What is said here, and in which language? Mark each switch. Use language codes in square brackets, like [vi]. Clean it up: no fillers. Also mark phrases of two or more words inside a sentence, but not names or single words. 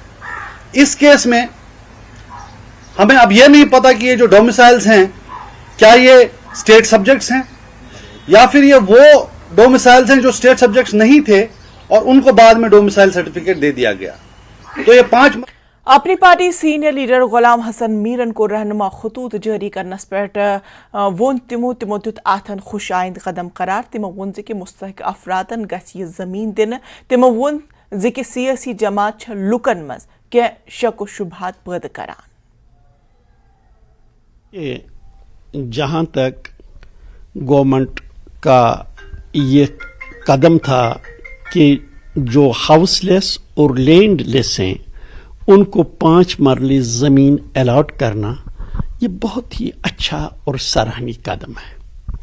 [hi] इस केस में हमें अब यह नहीं पता कि ये जो डोमिसाइल्स हैं क्या ये [en] state subjects [hi] हैं या फिर ये वो डोमिसाइल्स हैं जो [en] state subjects [hi] नहीं थे और उनको बाद में [en] domicile certificate [hi] दे दिया गया। तो ये 5 [ks] अपनी पार्टी [en] senior leader [ks] गुलाम हसन मीरन को रहनुमा खतूत जारी करनस पेट वोन तिमो दित अथन खुश आइंद कदम करार। तिमो वोन कि मुस्तहिक अफरादन गछ यह जमीन दिन। तिमो वोन कि सियासी जमात लुकन मज के शक शुबहात पैदा करान। [hi] जहाँ तक गवर्नमेंट का ये कदम था कि जो हाउसलेस और लैंडलेस हैं उनको 5 मरले ज़मीन अलॉट करना, ये बहुत ही अच्छा और सराहनीय कदम है।